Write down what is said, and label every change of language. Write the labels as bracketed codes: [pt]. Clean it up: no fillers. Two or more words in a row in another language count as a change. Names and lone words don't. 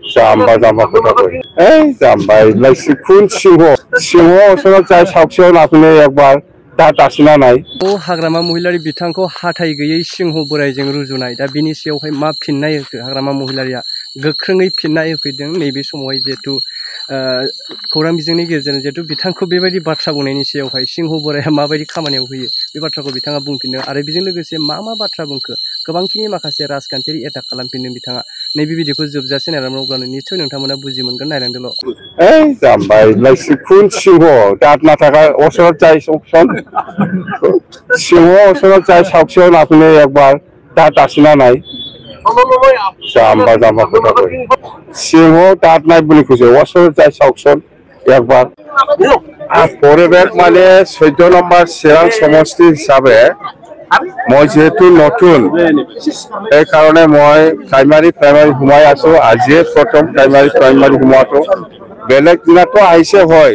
[as] জাম্বা জাম্বা কথা কয় जाम्बा এইবিলাক কোন সিংহ ওচৰত যাই চাওকচোন আপুনি একবাৰ তাত আছিনা নাই [brx] हाग्रामा महिलारि बिथांखौ हाथाय गैयै सिंह बोराइजों रुजुनाय दा बिनि सायावहाय मा फिननाय होखो हाग्रामा महिलारिया गोख्रोङै फिननाय होफैदों नैबे समावहाय जिहेतु खौरां बिजोंनि गेजेरजों जिहेतु बिथांखौ बेबायदि बाथ्रा बुंनायनि सायावहाय सिंह बोराइया माबायदि खामानियाव होयो बे बाथ्राखौ बिथाङा बुंफिनदों आरो बेजों लोगोसे मा बाथ्रा बुंखो गोबांखिनि माखासे राजखान्थियारि एटाक खालामफिनदों बिथाङा नैबे भिडिअखौ जोबजासे नायलांनो अब्लानो निस्सय नोंथांमोना बुजि मोनगोन नायलांदोल' [as] जाम्बा এইবিলাক কোন সিংহ তাত নাথাকা ওচৰত যাই চাওকচোন সিংহ ওচৰত যাই চাওকচোন আপুনি একবাৰ তাত আছিনা নাই জাম্বা জাম্বা কথা কয় সিংহ তাত নাই বুলি কৈছে ওচৰত যাই চাওকচোন একবাৰ পৰিৱেশ মানে 14 নম্বৰ চিৰাং সমষ্টি হিচাপে মই যেহেতু নতুন এই কাৰণে মই প্ৰাইমাৰী সোমাই আছো আজি প্ৰথম প্ৰাইমাৰী সোমাটো বেলেগ দিনাতো আহিছে হয়